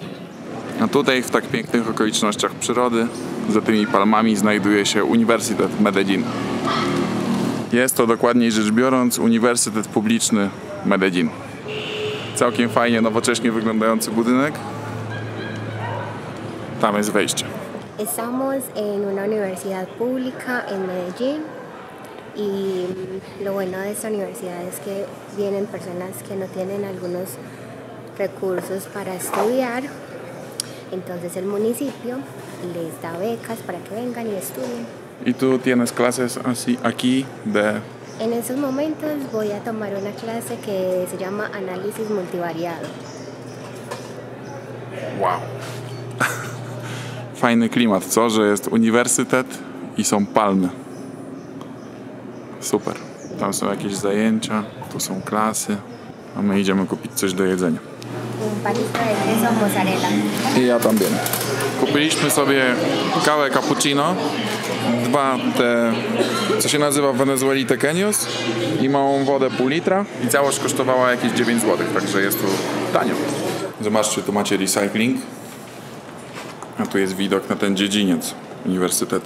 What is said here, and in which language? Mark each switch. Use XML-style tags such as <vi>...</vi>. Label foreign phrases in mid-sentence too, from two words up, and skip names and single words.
<pl>A tutaj w tak pięknych okolicznościach przyrody, za tymi palmami znajduje się Uniwersytet Medellin. Jest to dokładniej rzecz biorąc Uniwersytet Publiczny Medellin. Całkiem fajnie, nowocześnie wyglądający budynek. Tam jest wejście.</pl> <es>Estamos en una universidad pública en Medellín y lo bueno de esta universidad es que vienen personas que no tienen algunos recursos para estudiar, entonces el municipio les da becas para que vengan y estudien. I tu tienes clases así, aquí de... En estos momentos voy a tomar una clase que se llama análisis multivariado.</es> <pl>Wow. Fajny klimat, co? Że jest uniwersytet i są palmy. Super. Tam są jakieś zajęcia, tu są klasy, a my idziemy kupić coś do jedzenia.</pl> <es>Un palito de queso mozzarella.</es> <pl>I ja tam wiem. Kupiliśmy sobie kawę cappuccino, dwa te, co się nazywa w Wenezueli tequeños i małą wodę pół litra i całość kosztowała jakieś 9 zł, także jest tu tanio. Zobaczcie, tu macie recycling, a tu jest widok na ten dziedziniec uniwersytetu.</pl>